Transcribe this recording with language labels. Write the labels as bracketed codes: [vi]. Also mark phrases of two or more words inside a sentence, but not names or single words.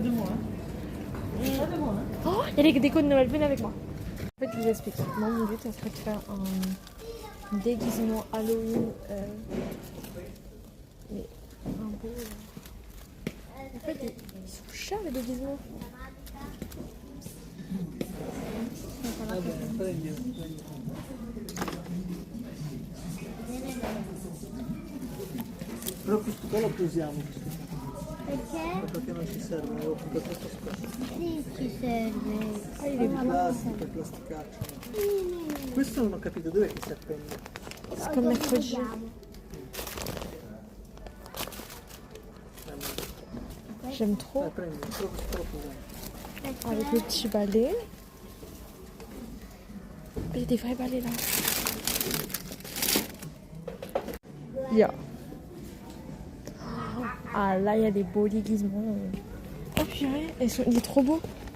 [fr] Pas de moi. Pas de moi. Oh, il y a les décos de Noël, venez avec moi. En fait, je vous explique. Moi, mon but, ça serait de faire un déguisement Halloween. Mais un beau. En fait, ils sont chers les déguisements. [it] Però questo qua lo usiamo Perché? perché non ci serve, avevo comprato questo scotch. Sì, ci serve. [fr] Ah, il est beau. [it] Plastica, plasticaccio. Questo non ho capito dov'è che si appende. [fr] C'est comme mercredi. J'aime trop. [it] Prendi, solo questo lo usiamo. [fr] Avec le petit balai. Il y a des vrais balais là. Yeah. Ah là, il y a des beaux déguisements. Oh purée, il est trop beau.